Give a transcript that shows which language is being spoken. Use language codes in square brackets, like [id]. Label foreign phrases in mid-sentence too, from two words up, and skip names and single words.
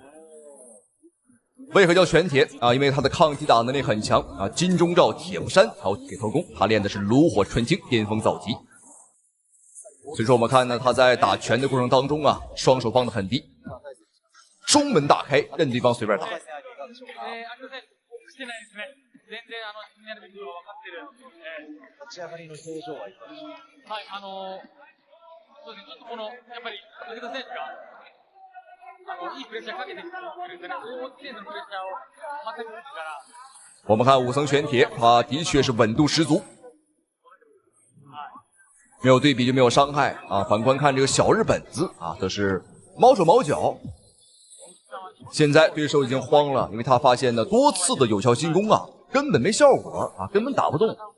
[zh] 为何叫玄铁啊？因为他的抗击打能力很强啊，金钟罩、铁布衫还有铁头功，他练的是炉火纯青，巅峰造极。所以说我们看呢，他在打拳的过程当中啊，双手放得很低，中门大开，任对方随便打。 [ja] そうですね、ちょっとこの、やっぱり、武田選手が、いいプレッシャーかけてくるんでね、大津選手のプレッシャーを全く打つから。 [zh] 我们看武僧玄铁，他的确是稳度十足，没有对比就没有伤害啊。反观看这个小日本子啊，则是毛手毛脚。现在对手已经慌了，因为他发现呢多次的有效进攻啊，根本没效果啊，根本打不动。